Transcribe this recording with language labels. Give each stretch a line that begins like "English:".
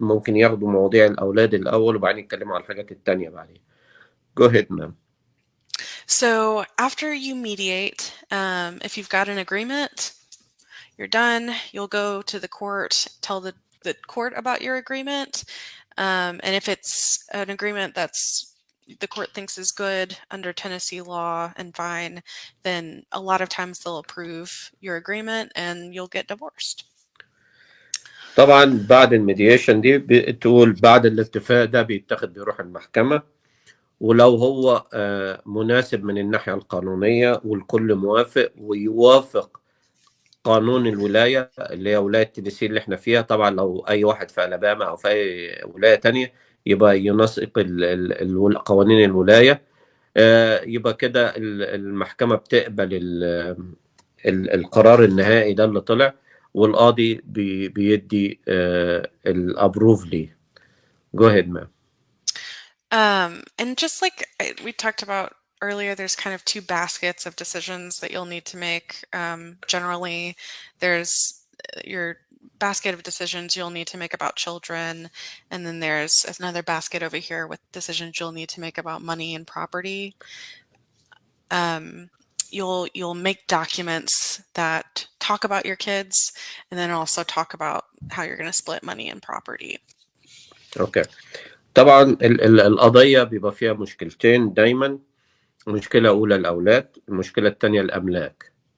Arabic: ممكن ياخدوا مواضيع الأولاد الأول وبعدين يتكلموا على الحاجات التانية بعدين.
English: Go ahead, ma'am. So after you mediate, if you've got an agreement, you're done. You'll go to the court, tell the court about your agreement. And if it's an agreement that's the court thinks is good under Tennessee law and fine, then a lot of times they'll approve your agreement and you'll get divorced.
Arabic: طبعا بعد الميدياشن دي بتقول بعد الاتفاق ده بيروح المحكمة، ولو هو مناسب من الناحية القانونية والكل موافق ويوافق قانون الولاية اللي هي ولاية تينيسي اللي احنا فيها. طبعا لو أي واحد في ألاباما أو في أي ولاية تانية يبقى ينسق قوانين الولاية، يبقى كده المحكمة بتقبل القرار النهائي ده اللي طلع، والقاضي بيدي الابروف ليه.
English: Go ahead, ma'am. And just like we talked about earlier, there's kind of two baskets of decisions that you'll need to make. Generally, there's your basket of decisions you'll need to make about children, and then there's another basket over here with decisions you'll need to make about money and property. You'll make documents that talk about your kids, and then also talk about how you're going to split money and property. Okay.
Arabic: طبعا القضية بيبقى فيها مشكلتين دايما. مشكلة أولى الأولاد، المشكلة الثانية الأملاك.